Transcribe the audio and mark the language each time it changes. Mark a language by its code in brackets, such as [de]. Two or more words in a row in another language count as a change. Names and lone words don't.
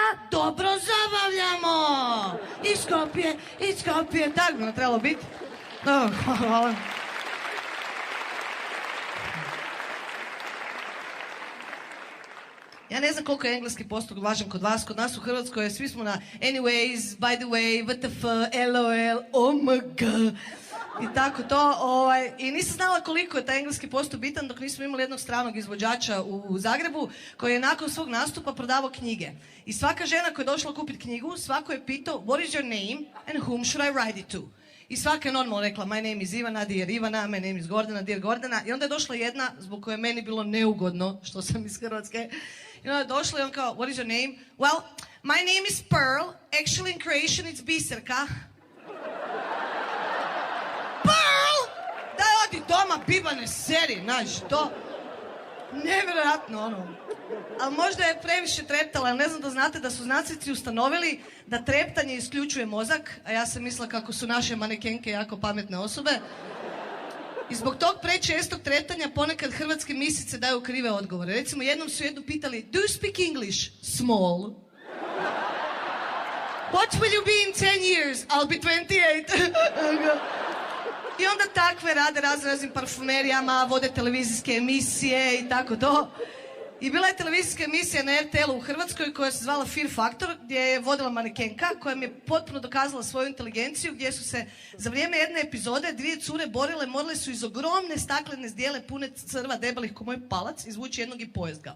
[hr] Dobro zabavljamo! Iz Skopje, tako bi nam trebalo biti. Hvala. Ja ne znam koliko je engleski postupak važan kod vas, kod nas u Hrvatskoj, svi smo na [en] anyways, by the way, WTF, LOL, OMG [hr] i tako to. I nisam znala koliko je taj engleski postupak bitan dok nismo imali jednog stranog izvođača u Zagrebu koji je nakon svog nastupa prodavao knjige. I svaka žena koja je došla kupiti knjigu, svako je pitao [en] what is your name and whom should I write it to? [hr] I svaka je normalno rekla [en] my name is Ivana, dear Ivana, my name is Gordana, dear Gordana. [hr] I onda je došla jedna zbog koje je meni bilo neugodno što sam iz Hrvatske. I onda je došla i on kao, [en] what is your name? Well, my name is Pearl. Actually in Croatian it's Biserka. Pearl! [hr] Daj odi doma, bibane, seri, znaš, to... Nevjerojatno, ono. Ali možda je previše treptala, ali ne znam da znate da su znanstvenici ustanovili da treptanje isključuje mozak, a ja sam mislila kako su naše manekenke jako pametne osobe. I zbog tog prečestog treptanja ponekad hrvatske misice daju krive odgovore. Recimo, jednom su jednu pitali, [en] do you speak English? Small. What will you be in 10 years? I'll be 28. [hr] I onda takve rade raznim parfumerijama, vode televizijske emisije i tako to. I bila je televizijska emisija na RTL-u u Hrvatskoj koja se zvala Fear Factor, gdje je vodila manekenka koja mi je potpuno dokazala svoju inteligenciju, gdje su se za vrijeme jedne epizode dvije cure borile, morale su iz ogromne staklene zdjele pune crva debelih ko moj palac izvući jednog i pojest ga.